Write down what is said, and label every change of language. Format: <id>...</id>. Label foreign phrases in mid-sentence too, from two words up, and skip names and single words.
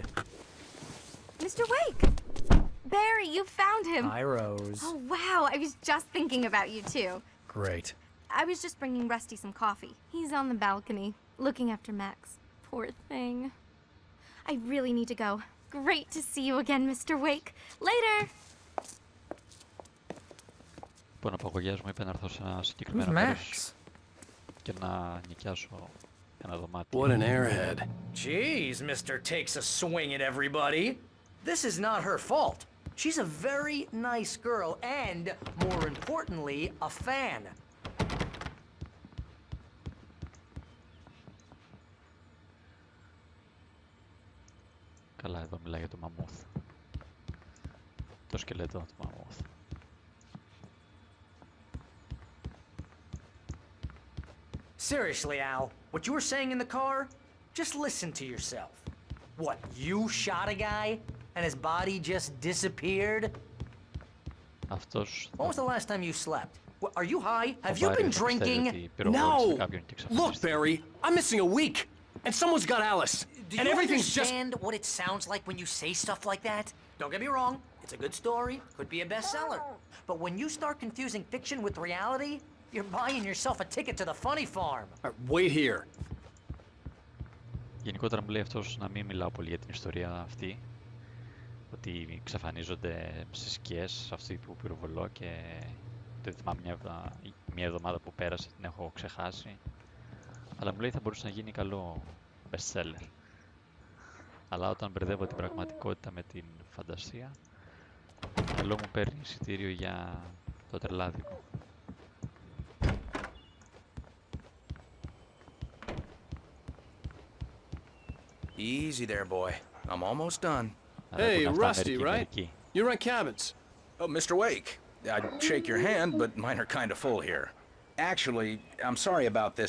<en>Mr. Wake! Barry, you found him. Hi, Rose. Oh, wow. I was just thinking about you, too. Great. I was just bringing Rusty some coffee. He's on the balcony, looking after Max. Poor thing. I really need to go. Great to see you again, Mr. Wake. Later!</en> <el>Λοιπόν, ο απαγωγέας μου είπε να έρθω σε ένα συγκεκριμένο μέρος και να νοικιάσω ένα δωμάτιο.</el> <en>What an airhead. Jeez, Mr. Takes a swing at everybody. This is not her fault. She's a very nice girl and, more importantly, a fan.</en> <el>Καλά, εδώ μιλάει για το μαμούθ. Το σκελετό του μαμούθ.</el> <en>Seriously, Al, what you were saying in the car, just listen to yourself. What, you shot a guy and his body just disappeared?</en> <el>Αυτός...</el> <en>When was the last time you slept? What, are you high? Have you been drinking? No! Look, Barry, I'm missing a week, and someone's got Alice. Do you understand what it sounds like when you say stuff like that? Don't get me wrong, it's a good story, could be a bestseller. But when you start confusing fiction with reality, you're buying yourself a ticket to the funny farm. Wait here.</en> <el>Γενικότερα μου λέει αυτός να μην μιλάω πολύ για την ιστορία αυτή. Ότι εξαφανίζονται στις σκιές αυτή που πυροβολώ και το θυμάμαι μια εβδομάδα που πέρασε την έχω ξεχάσει. Αλλά μου λέει θα μπορούσε να γίνει καλό bestseller. Αλλά όταν μπερδεύω την πραγματικότητα με την φαντασία, το μυαλό μου παίρνει εισιτήριο για το τρελάδικο.</el> <en>Easy there, boy. I'm almost done. Hey, Rusty, right? You rent cabins. Oh, Mr. Wake. I'd shake your hand, but mine are kind of full here. Actually, I'm sorry about this.</en>